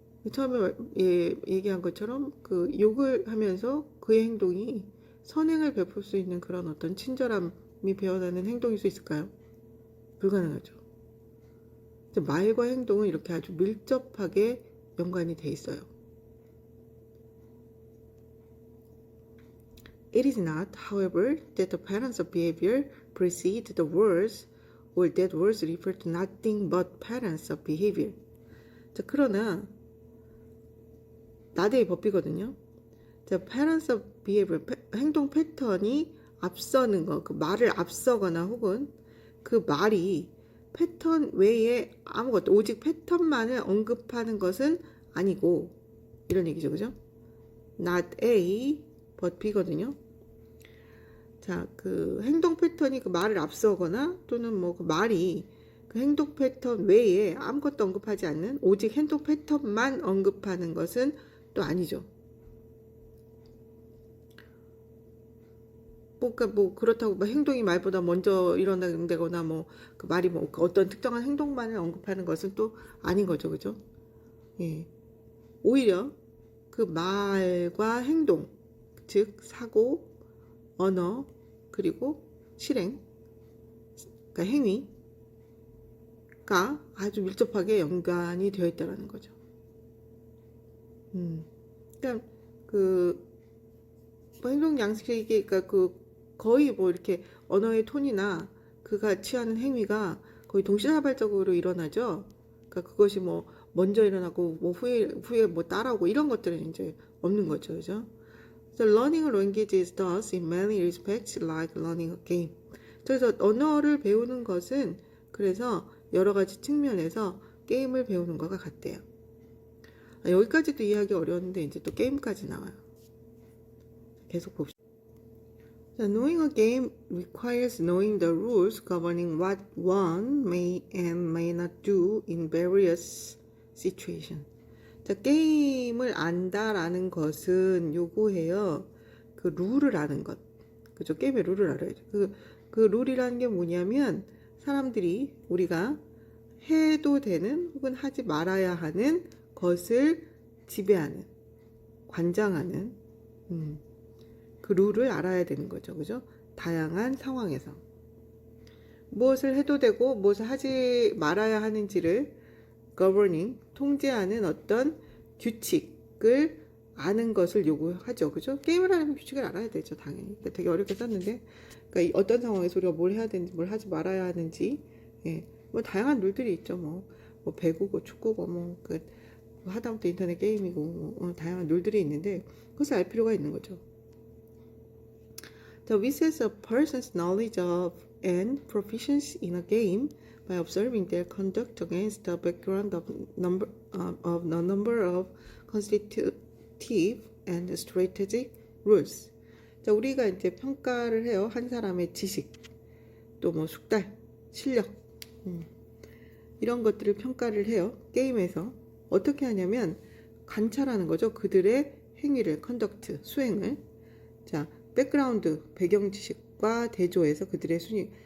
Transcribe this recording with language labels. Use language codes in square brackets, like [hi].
[ko] 처음에 얘기한 것처럼 욕을 하면서 그의 행동이 선행을 베풀 수 있는 그런 어떤 친절함이 배어나는 행동일 수 있을까요? 불가능하죠. 말과 행동은 이렇게 아주 밀접하게 연관이 돼 있어요. [en] It is not, however, that the patterns of behavior precede the words or that words refer to nothing but patterns of behavior. [ko] 자, 그러나 나대의 법이거든요. 자, [en] patterns of behavior, [ko] 행동 패턴이 앞서는 거, 그 말을 앞서거나 혹은 그 말이 패턴 외에 아무것도 오직 패턴만을 언급하는 것은 아니고, 이런 얘기죠, 그죠? [en] Not A, but B거든요. [ko] 자, 행동 패턴이 말을 앞서거나 또는 그 말이 행동 패턴 외에 아무것도 언급하지 않는 오직 행동 패턴만 언급하는 것은 또 아니죠. 그러니까 그렇다고 행동이 말보다 먼저 일어나거나 그 말이 어떤 특정한 행동만을 언급하는 것은 또 아닌 거죠, 그죠? 예. 오히려 그 말과 행동, 즉 사고, 언어, 그리고 실행, 그러니까 행위가 아주 밀접하게 연관이 되어 있다는 거죠. 그러니까 행동 양식이 거의 이렇게 언어의 톤이나 그가 취하는 행위가 거의 동시다발적으로 일어나죠. 그러니까 그것이 먼저 일어나고 후에 따라오고 이런 것들은 이제 없는 거죠, 그죠? [en] So learning a language is thus in many respects like learning a game. [ko] 그래서 언어를 배우는 것은 그래서 여러 가지 측면에서 게임을 배우는 것과 같대요. 여기까지도 이해하기 어려웠는데 이제 또 게임까지 나와요. 계속 봅시다. [en] Knowing a game requires knowing the rules governing what one may and may not do in various situations. [ko] 자, 게임을 안다라는 것은 요구해요. 룰을 아는 것. 그죠? 게임의 룰을 알아야죠. 그 룰이라는 게 뭐냐면 우리가 해도 되는 혹은 하지 말아야 하는 것을 지배하는, 관장하는 그 룰을 알아야 되는 거죠. 그죠? 다양한 상황에서 무엇을 해도 되고 무엇을 하지 말아야 하는지를 governing, 통제하는 어떤 규칙을 아는 것을 요구하죠. 그죠? 게임을 하려면 규칙을 알아야 되죠. 당연히. 되게 어렵게 썼는데, 그러니까 어떤 상황에서 우리가 뭘 해야 되는지, 뭘 하지 말아야 하는지 예, 뭐 다양한 룰들이 있죠. 뭐 배구고 축구고 그 하다못해 인터넷 게임이고 다양한 룰들이 있는데 그것을 알 필요가 있는 거죠. [en] The assess a person's knowledge of and proficiency in a game by observing their conduct against the background of the number of constitutive and strategic rules. [ko] 자, 우리가 이제 평가를 해요. 한 사람의 지식, 또 뭐 숙달, 실력, 이런 것들을 평가를 해요. 게임에서 어떻게 하냐면 관찰하는 거죠. 그들의 행위를, 컨덕트, 수행을. 자, 백그라운드, 배경 지식과 대조해서 그들의 순위.